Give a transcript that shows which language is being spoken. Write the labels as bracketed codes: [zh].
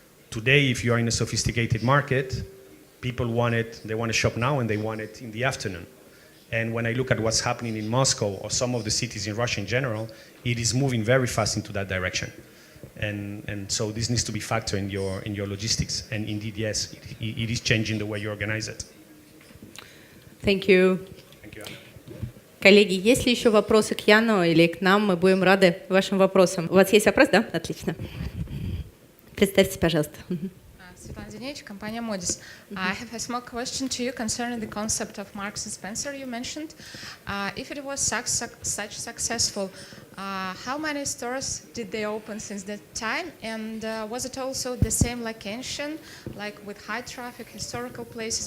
[en] Today, if you are in a sophisticated market, people want it, they want to shop now and they want it in the afternoon. And when I look at what's happening in Moscow or some of the cities in Russia in general, it is moving very fast into that direction. And so this needs to be factored in your logistics. And indeed, yes, it is changing the way you organize it. Thank you. Thank you, Anna. [ru] Коллеги, есть ли еще вопросы к Яну или к нам? Мы будем рады вашим вопросам. У вас есть вопрос, да? Отлично. Представьте, пожалуйста. Светлана Деневич, компания Modis. [en] I have a small question to you concerning the concept of Marks and Spencer you mentioned. If it was such successful, how many stores did they open since that time? And was it also the same location, like with high traffic, historical places?